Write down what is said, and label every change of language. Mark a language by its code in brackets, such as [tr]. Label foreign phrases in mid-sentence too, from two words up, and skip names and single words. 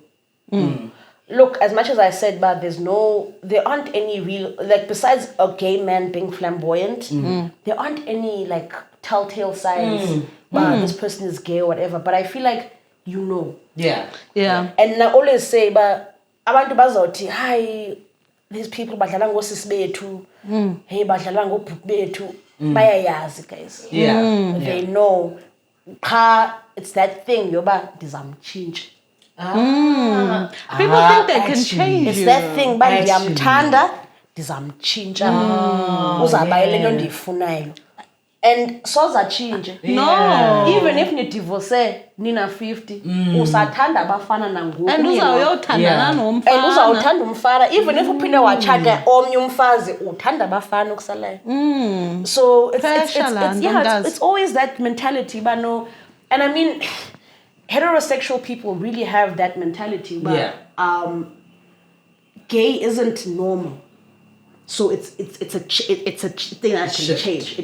[en] Look, as much as I said, but there aren't any real, like, besides a gay man being flamboyant, there aren't any, like, telltale signs, this person is gay or whatever. But I feel like you know. Yeah. And I always say, but [xh] abantu bazothi, hi, [en] these people [xh] badlala ngosisi bethu, hey, badlala ngobhuti bethu, bayayazi, [en] guys. They know. It's that thing, [xh] yoba ndizamchinja. [en] People think they can change it's you. That thing, but [xh] ndiyamthanda ndizamchinja uzabayele into ndiyifunayo, and sozachinje. [en] No, even if [xh] nidivorce nina 50 usathanda abafana nangoku, and uzawuyothandana nomfana, and uzawuthanda umfana [en] even if [xh] uphinde wachaka omnye umfazi uthanda abafana okusalayo. [en] So it's always that mentality, but no. And I mean, heterosexual people really have that mentality, but gay isn't normal. So it's a thing I can change.